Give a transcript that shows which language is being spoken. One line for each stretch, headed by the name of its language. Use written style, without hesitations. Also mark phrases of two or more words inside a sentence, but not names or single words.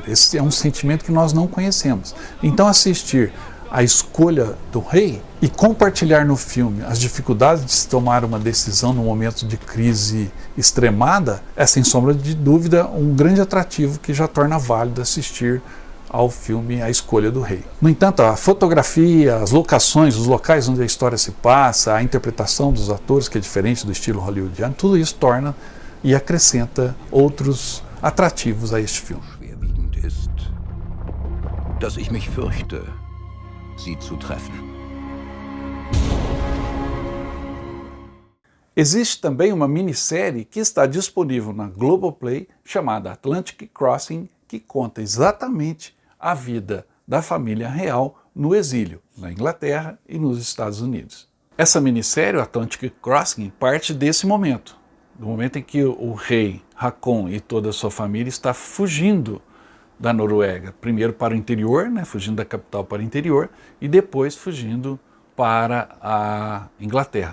Portuguese: Esse é um sentimento que nós não conhecemos. Então assistir a escolha do rei e compartilhar no filme as dificuldades de se tomar uma decisão num momento de crise extremada é, sem sombra de dúvida, um grande atrativo que já torna válido assistir ao filme A Escolha do Rei. No entanto, a fotografia, as locações, os locais onde a história se passa, a interpretação dos atores, que é diferente do estilo hollywoodiano, tudo isso torna e acrescenta outros atrativos a este filme.
German: Schwerwiegend ist, dass ich mich fürchte, Sie zu treffen.
Portuguese: Existe também uma minissérie que está disponível na Globoplay chamada Atlantic Crossing, que conta exatamente a vida da família real no exílio, na Inglaterra e nos Estados Unidos. Essa minissérie, Atlantic Crossing, parte desse momento, do momento em que o rei Haakon e toda a sua família está fugindo da Noruega, primeiro para o interior, fugindo da capital para o interior, e depois fugindo para a Inglaterra.